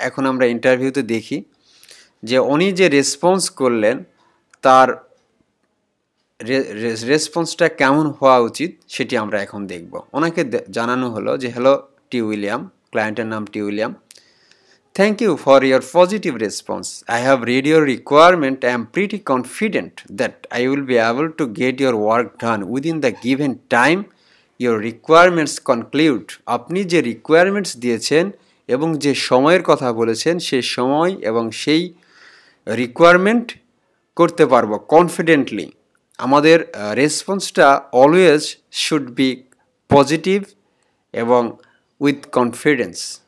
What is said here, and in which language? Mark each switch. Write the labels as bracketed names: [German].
[Bangla] এখন আমরা ইন্টারভিউতে দেখি যে উনি যে রেসপন্স করলেন তার রেসপন্সটা কেমন হওয়া উচিত সেটি আমরা এখন দেখব। ওনাকে জানানো হলো যে হ্যালো টি উইলিয়াম, ক্লায়েন্টের নাম টি William, [English] thank you for your positive response. I have read your requirement. I am pretty confident that I will be able to get your work done within the given time your requirements conclude. [Bangla] আপনি যে requirements দিয়েছেন এবং যে সময়ের কথা বলেছেন সেই সময় এবং সেই রিকোয়ারমেন্ট করতে পারবো কনফিডেন্টলি। [English] আমাদের রেসপন্সটা always should be positive এবং উইথ কনফিডেন্স।